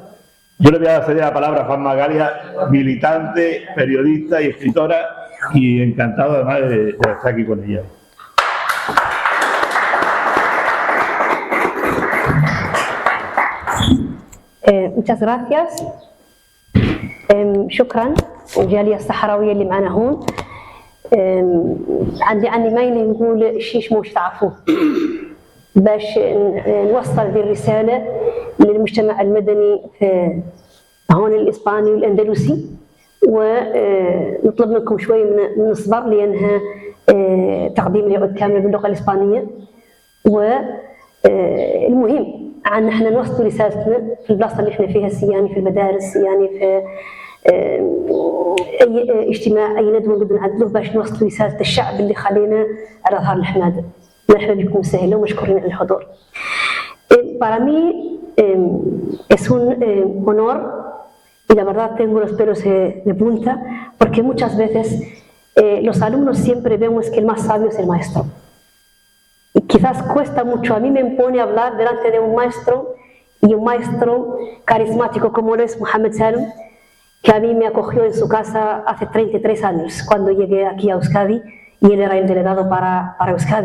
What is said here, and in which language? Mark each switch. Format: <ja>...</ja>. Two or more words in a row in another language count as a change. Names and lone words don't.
<es>Yo le voy a ceder la palabra a Fatma Galia, militante, periodista y escritora, y encantado además de estar aquí con ella. muchas gracias.</es> <ar>شكرا الجالية الصحراوية اللي معنا هون. عندي ميل نقول شيء مش تعرفوه باش نوصل ذي الرسالة للمجتمع المدني في هون الإسباني والأندلسي، ونطلب منكم شوي من الصبر لأنها تقديم لعود كامل باللغة الإسبانية. والمهم عن احنا نوصل رسالتنا في البلاصة اللي احنا فيها، يعني في المدارس، يعني في أي اجتماع، أي ندوة نقدر نعدلوه باش نوصل رسالة الشعب اللي خلينا على ظهر الحمادة. مرحبا بكم سهلا ومشكورين على الحضور.</ar> <es>Para mí es un honor y la verdad tengo los pelos de punta porque muchas veces los alumnos siempre vemos que el más sabio es el maestro. Y quizás cuesta mucho, a mí me impone hablar delante de un maestro y un maestro carismático como lo es Mohamed Salum, que a mí me acogió en su casa hace 33 años cuando llegué aquí a Euskadi y él era el delegado para Euskadi.</es>